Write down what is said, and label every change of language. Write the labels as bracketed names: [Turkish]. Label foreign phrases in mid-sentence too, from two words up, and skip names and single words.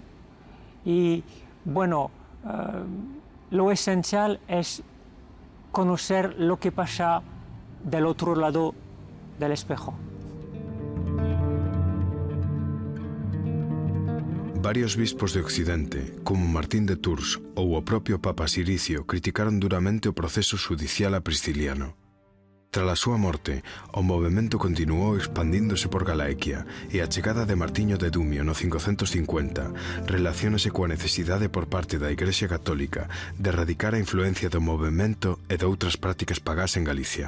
[Spanish] Y bueno, lo esencial es conocer lo que pasa del otro lado del espejo. [Galician] Varios bispos de Occidente, como Martín de Tours ou o propio Papa Siricio, criticaron duramente o proceso xudicial a Prisciliano. Tras a súa morte, o movemento continuou expandíndose por Galaequia e a chegada de Martiño de Dumio no 550 relaciónase coa necesidade por parte da Igrexa Católica de erradicar a influencia do movemento e de outras prácticas pagás en Galicia.